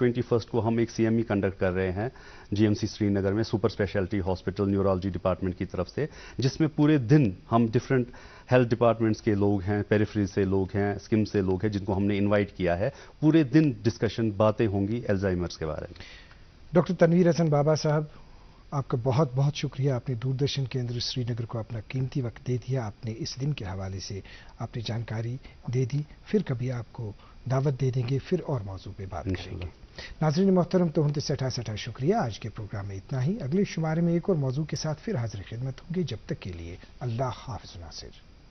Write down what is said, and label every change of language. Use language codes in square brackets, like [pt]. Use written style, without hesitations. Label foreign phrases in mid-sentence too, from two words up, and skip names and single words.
[ur] 21 کو ہم ایک CME کنڈکٹ کر رہے ہیں GMC سری نگر میں، [en] super speciality hospital neurology department [ur] کی طرف سے، جس میں پورے دن ہم [en] different health departments [ur] کے لوگ ہیں، پیریفری سے لوگ ہیں، اسکم سے لوگ ہیں، جن کو ہم نے انوائٹ کیا ہے. پورے دن ڈسکشن باتیں ہوں گی الزائمرز کے بارے میں. ڈاکٹر تنویر حسن بابا صاحب، آپ کا بہت بہت شکریہ. آپ نے دوردرشن کیندر سری نگر کو اپنا قیمتی وقت دے دیا. آپ نے اس دن کے حوالے سے آپ نے جانکاری دے دی. پھر کبھی آپ کو دعوت دے دیں گے، پھر اور موضوع پہ بات کریں گے. ناظرین محترم، [ks] تو ہن سٹھا [ur] شکریہ. آج کے پروگرام میں اتنا ہی. اگلے شمارے میں ایک اور موضوع کے ساتھ پھر حاضر خدمت ہوں گے. جب تک کے لیے اللہ حافظ ناصر.